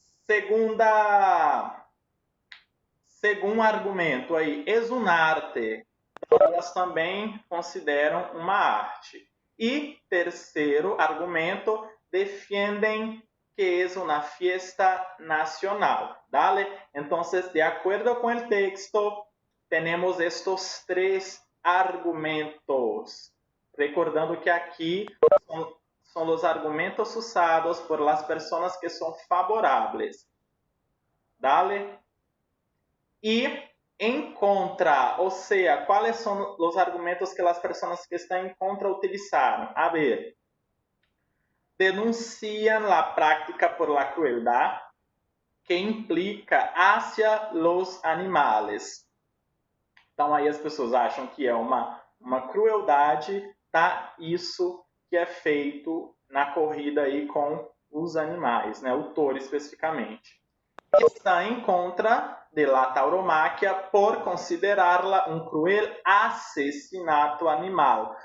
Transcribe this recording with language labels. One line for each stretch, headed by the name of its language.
Portuguese: Segundo argumento aí, é uma arte. Então, elas também consideram uma arte. E terceiro argumento, defendem que é uma fiesta nacional.
Spanish: ¿Vale? Entonces, de acuerdo con el texto, tenemos estos tres argumentos.
Portuguese: Recordando que aqui são os argumentos usados
Spanish: por las personas
Portuguese: que são favoráveis.
Spanish: ¿Vale?
Portuguese: E em contra, ou seja, quais são os argumentos que as pessoas que estão em contra utilizaram?
Spanish: A ver,
Portuguese: denunciam a prática
Spanish: por la crueldad que implica hacia los animales.
Portuguese: Então, aí as pessoas acham que é uma crueldade, tá? Isso que é feito na corrida aí com os animais, né? O touro especificamente. Está em contra
Spanish: de la tauromáquia
Portuguese: por considerá-la um cruel assassinato animal.